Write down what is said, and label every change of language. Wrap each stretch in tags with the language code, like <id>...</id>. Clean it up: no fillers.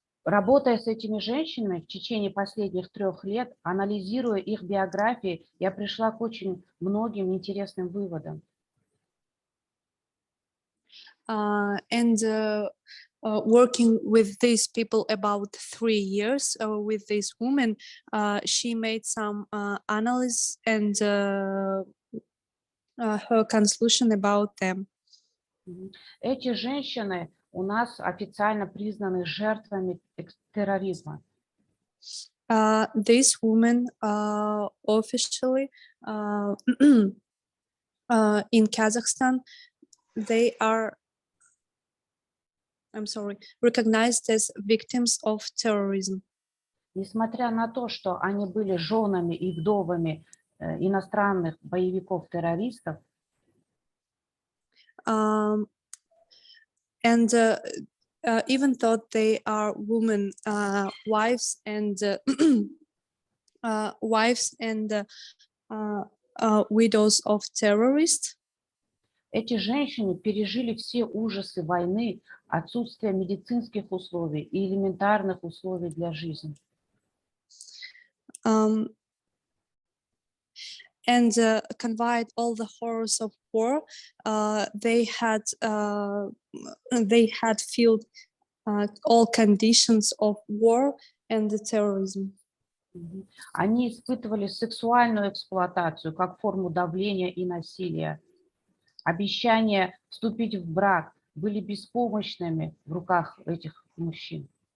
<ru>Работая с этими женщинами в течение последних 3 лет, анализируя их биографии, я пришла к очень многим интересным выводам.</ru> <en>Working with these people about 3 years with these women, she made some analysis and her conclusion about them.</en> <ru>Эти женщины у нас официально признаны жертвами терроризма.</ru> <en>These women officially in Kazakhstan, they are, recognized as victims of terrorism.</en> <ru>Несмотря на то, что они были женами и вдовами иностранных боевиков-террористов,</ru> <en>Even though they are women, wives and widows of terrorists,</en> <ru>эти женщины пережили все ужасы войны, отсутствие медицинских условий и элементарных условий для жизни.</ru> <en>And conveyed all the horrors of war. They had felt all conditions of war and the terrorism.</en> <ru>Они испытывали сексуальную эксплуатацию как форму давления и насилия. Обещания вступить в брак были беспомощными в руках этих мужчин.</ru>